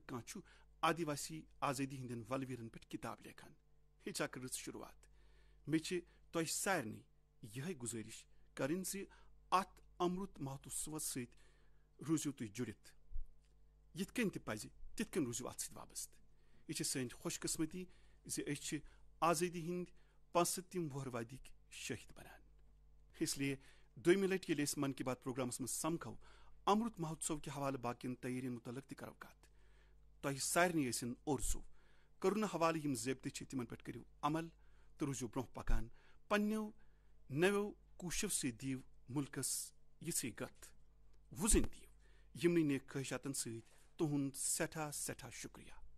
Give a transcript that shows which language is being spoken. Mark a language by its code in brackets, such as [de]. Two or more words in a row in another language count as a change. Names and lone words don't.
[ks] کانٛہہ چھُ آدیواسی آزادی ہندین ولویرن پٮ۪ٹھ کتاب لیکھان ہیچھا کٔرٕژ شروعات مےٚ چھِ تۄہہِ سارنٕے یِہے گُزٲرِش کرٕنۍ زِ اتھ امرُت مہوتسوس سۭتۍ روٗزِو تُہۍ جُڑِتھ یِتھ کٔنۍ تہِ پزِ تِتھ کٔنۍ روٗزِو اتھ سۭتۍ وابستہٕ یہِ چھِ سٲنۍ خوش قسمتی زِ أسۍ چھِ آزٲدی ہٕنٛدۍ 75 وُہر وادِک شٲہد بنان [ur] اس لیے [ks] دوٚیمہِ لٹہِ ییٚلہِ أسۍ من کی بات پروگرامس منٛز سمکھو امرُت مہوتسو کہِ حوالہٕ باقین تیٲرین متعلق تہِ کرو کتھ تۄہہِ سارنٕے ٲسِن اورزوٗ کرونا حوالہٕ یِم ضٲبطہٕ چھِ تِمن پٮ۪ٹھ کٔرِو عمل تہٕ روٗزِو برونٛہہ پکان پننیو نویو کوٗششو سۭتۍ دِیِو مُلکس یِژھٕے گتھ وُزٕنۍ دِیِو یِمنٕے نیک خٲہِشاتن سۭتۍ تُہُنٛد سٮ۪ٹھاہ سٮ۪ٹھاہ شُکریہ